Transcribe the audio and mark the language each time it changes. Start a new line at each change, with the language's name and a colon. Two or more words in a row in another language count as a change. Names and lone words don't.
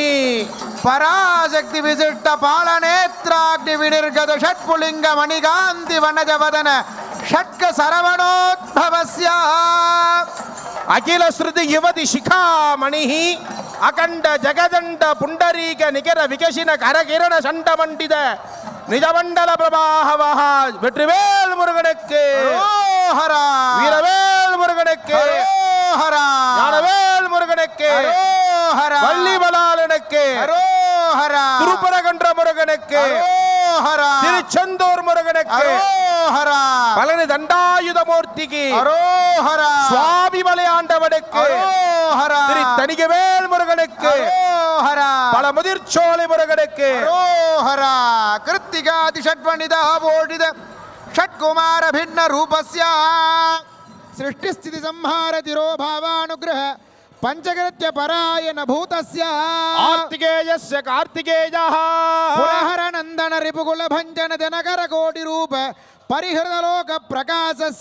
Sanskrit: పరాశక్తి విశిష్ట పాలనేత్రాగ్ని వినిర్గత షట్పులింగ మణికాంతి వనజవదన షట్క సరవణోద్భవస్య అఖిల శృతి యువతి శిఖామణి అఖండ జగదండ పుండరీక నికర వికసిన కరకిరణ షండమండిత నిజమండల பிரபாகவஹ
Tamil: வெற்றிவேல் முருகனுக்கு ஹரா வீரவேல் முருகனுக்கு ஹரா ஞானவேல் முருகனுக்கு ஹரா வள்ளி மலாலனுக்கு ஹரா திருப்பரங்குன்ற முருகனுக்கு ஹரா திருச்செந்தூர் முருகனுக்கு ஹரா பழனி தண்டாயுதமூர்த்திக்கு ஹரா சுவாமி மலையாண்டவனுக்கு ஹரா திரு தணிகவேல் முருகனுக்கு ஹரா பல முதிர்ச்சோலை முருகனுக்கு
Sanskrit: ஹரா கிருத்திகாதி ஷட்வணித போடித षट्कुमार भिन्न रूपस्य सृष्टि स्थिति संहार तिरोभावानुग्रह पंचकृत्य परायण भूतस्य कार्तिकेयस्य कार्तिकेयः पुरहर नंदन रिपुकुल भंजन दिनकर कोटि रूप परिहृत लोक प्रकाशस्य